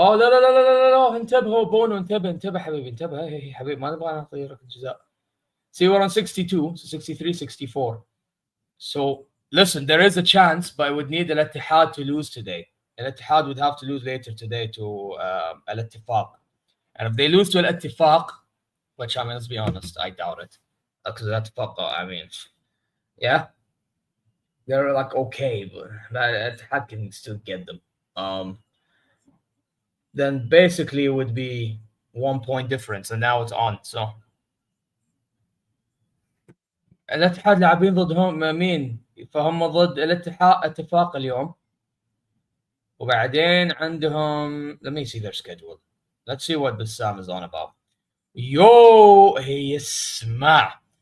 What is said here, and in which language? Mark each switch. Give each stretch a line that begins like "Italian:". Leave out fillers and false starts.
Arabic: لا انتبهوا بونو انتبه حبيبي انتبه هي حبيبي ما نبغى نعطي ركله جزاء.
English: See, we're on 62, so 63, 64. So listen, there is a chance, but I would need Al-Ittihad to lose today. Al-Ittihad would have to lose later today to Al-Ittifaq. And if they lose to Al-Ittifaq, which I mean, let's be honest, I doubt it. Because Al-Ittifaq, I mean, yeah, they're like okay, but Al-Ittihad can still get them. Then basically it would be 1 point difference, and now it's on.
Arabic: So الاتحاد لاعبين ضدهم مين؟ فهم ضد اتفاق اليوم. وبعدين عندهم
English: let me see their schedule. Let's see what Bassam is on about. Yo, hey,
Arabic: اسمع.